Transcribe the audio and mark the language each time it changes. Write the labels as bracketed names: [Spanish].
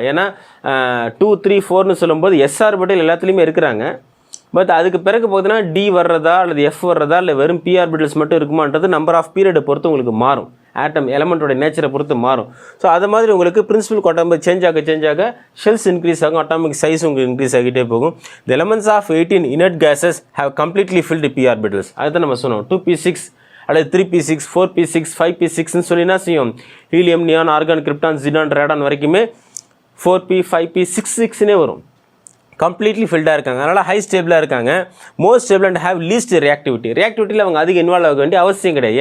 [Tamil] ஏன்னா 2 3 4ன்னு சொல்லும்போது s orbital எல்லாத்துலேயுமே இருக்கிறாங்க. பட் அதுக்கு பிறகு பார்த்தீங்கன்னா d வர்றதா அல்லது f வர்றதா இல்லை வெறும் p ஆர்பிட்டல்ஸ் மட்டும் இருக்குமான்றது நம்பர் ஆஃப் பீரியடை பொறுத்து உங்களுக்கு மாறும். ஆட்டம் எலமெண்ட்டோட நேச்சரை பொறுத்து மாறும். ஸோ அது மாதிரி உங்களுக்கு பிரின்சிபல் குவாண்டம் நம்பர் சேஞ்ச் ஆக ஷெல்ஸ் இன்க்ரீஸ் ஆகும், அட்டாமிக் சைஸ் உங்களுக்கு இன்க்ரீஸ் ஆகிட்டே போகும். [English] The elements of 18 inert gases have completely filled p orbitals. [Tamil] அதுதான் நம்ம சொன்னோம். 2p6 அல்லது 3p6 4p6 5p6ன்னு சொல்லி என்ன செய்யும், helium neon argon krypton ஜிடான் Radon வரைக்குமே 4p 5p 6 வரும். கம்ப்ளீட்லி ஃபில்டாக இருக்காங்க. அதனால் ஹை ஸ்டேபிளாக இருக்காங்க. Most stable and have least ரியாக்டிவிட்டியில் அவங்க அதிக இன்வால்வ் ஆக வேண்டிய அவசியம் கிடையாது.